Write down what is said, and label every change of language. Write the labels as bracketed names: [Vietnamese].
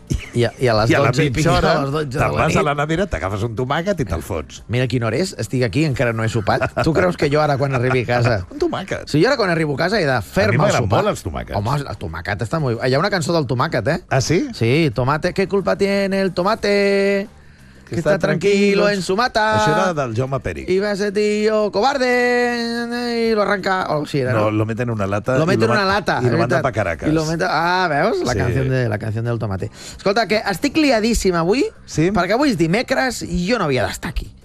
[Catalan] I a les 12 i pico, a les 12 de la nit... Te'n vas a la nevera, t'agafes un tomàquet i te'l fots. Mira quina hora és, estic aquí, encara no he sopat. Tu creus que jo ara quan arribi a casa... Un tomàquet. Si jo ara quan arribo a casa he de fer-me el sopar. A mi m'agraden molt els tomàquets. Home, el tomàquet està molt... Hi ha una cançó del tomàquet, eh? Ah, sí? [Spanish] Sí, tomate, qué culpa tiene el tomate... Que está tranquilo en su mata. [Catalan] Això era del Jaume Peric. [Spanish] Y va ese tío cobarde y lo arranca... [Catalan] Oh, sí, era, [Spanish] no, lo mete en una lata. Lo mete en una lata. Y lo manda pa Caracas. Y lo mete... [Catalan] Ah, veus? La, sí. [Spanish] Canción de, la canción del tomate. [Catalan] Escolta, que estic liadíssim avui, sí? Perquè avui és dimecres i jo no havia d'estar aquí.